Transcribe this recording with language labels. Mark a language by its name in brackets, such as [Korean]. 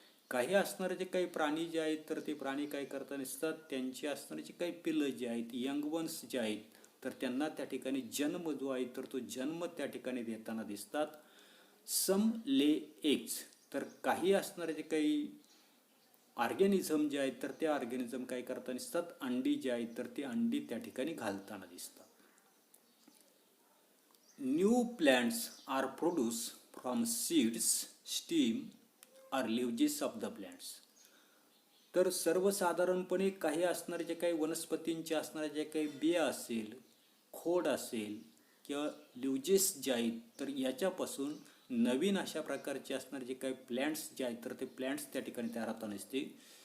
[Marathi] काही असणारे जे काही प्राणी जे आहेत तर ते प्राणी काय करता नसतात, त्यांची असणारी जी काही पिल्लं जे आहेत [English] young ones [Marathi] जे आहेत तर त्यांना त्या ठिकाणी जन्म जो आहे तर तो जन्म त्या ठिकाणी देताना दिसतात. [English] Some lay eggs. [Marathi] तर काही असणारे जे काही ऑर्गॅनिझम जे आहेत तर ते ऑर्गॅनिझम काय करताना दिसतात, अंडी जी आहेत तर ती अंडी त्या ठिकाणी घालताना दिसतात. [English] New plants are produce from seeds, stem are leaves of the plants. [Marathi] तर सर्वसाधारणपणे काही असणारे जे काही वनस्पतींचे असणारे जे काही बिया असेल, खोड असेल किंवा लिव्जेस जे आहेत तर याच्यापासून नवीन अशा प्रकारचे असणारे जे काही प्लॅन्ट्स जे आहेत तर ते प्लॅन्ट्स त्या ठिकाणी तयार होताना दिसते.